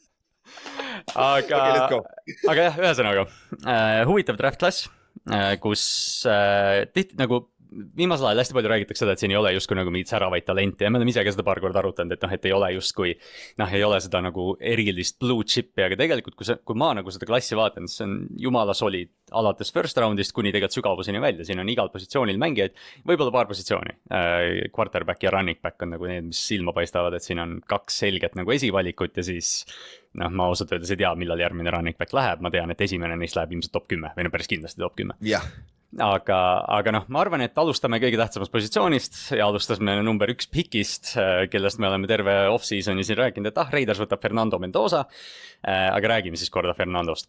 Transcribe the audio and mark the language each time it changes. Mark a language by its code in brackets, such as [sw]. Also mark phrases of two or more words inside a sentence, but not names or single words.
[et] aga jah, ühesõnaga, huvitav [en] draft class, [et] kus tihti nagu viimasel ajal hästi palju räägitakse seda, et siin ei ole justkui nagu mingit säravaid talenti ja me oleme ise ka seda paar korda arutanud, et noh, et ei ole justkui, noh, ei ole seda nagu erilist [en] blue chip'i, [et] aga tegelikult kui ma nagu seda klassi vaatan, siis see on jumala solid alates [en] first roundist [et] kuni tegelikult sügavuseni välja, siin on igal positsioonil mängijaid, võib-olla paar positsiooni, quarterback ja [en] running back [et] on nagu need, mis silma paistavad, et siin on 2 selget nagu esivalikut ja siis noh, ma ausalt öeldes ei tea, millal järgmine [en] running back [et] läheb, ma tean, et esimene neist läheb ilmselt top 10 või no päris kindlasti top 10. Jah. Aga noh, ma arvan, et alustame kõige tähtsamast positsioonist ja alustasime number 1 pikist, kellest me oleme terve off-seasoni siin rääkinud, et Raiders võtab Fernando Mendoza, aga räägime siis korda Fernandost.